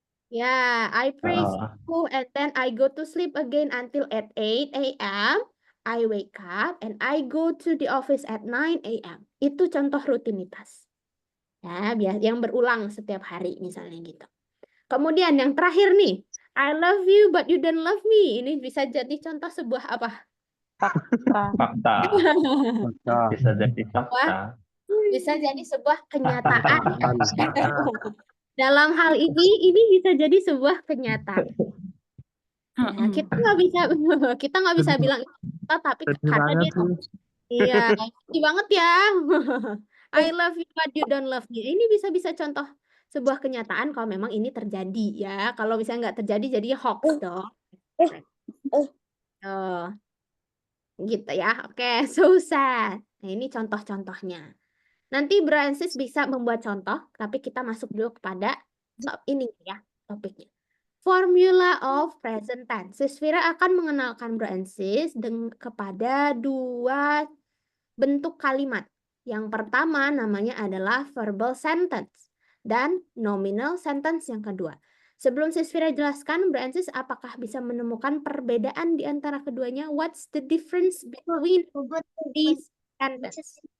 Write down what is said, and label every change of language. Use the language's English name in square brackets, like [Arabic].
[English] I pray and then I go to sleep again until at 8 a.m. I wake up and I go to the office at 9 a.m. [Indonesian] Itu contoh rutinitas. Ya, yang berulang setiap hari misalnya gitu. Kemudian yang terakhir nih, [English] I love you but you don't love me. [Indonesian] Ini bisa jadi contoh sebuah apa? fakta. Bisa jadi fakta. Bisa jadi sebuah kenyataan. Dalam hal ini bisa jadi sebuah kenyataan. Ya, kita nggak bisa bilang itu, tapi karena dia iya, sedih banget ya. [English] I love you but you don't love me. [Indonesian] Ini bisa contoh sebuah kenyataan kalau memang ini terjadi ya. Kalau misalnya nggak terjadi jadi hoax dong. Gitu ya. Oke, [English] so sad. [Indonesian] Nah, ini contoh-contohnya. Nanti Brancis bisa membuat contoh, tapi kita masuk dulu kepada ini ya, topiknya. [English] Formula of present tense. [Indonesian] Sis Fira akan mengenalkan Brancis kepada dua bentuk kalimat. Yang pertama namanya adalah verbal sentence dan nominal sentence yang kedua. Sebelum Sis Fira jelaskan, Brancis apakah bisa menemukan perbedaan di antara keduanya? [English] What's the difference between these sentences?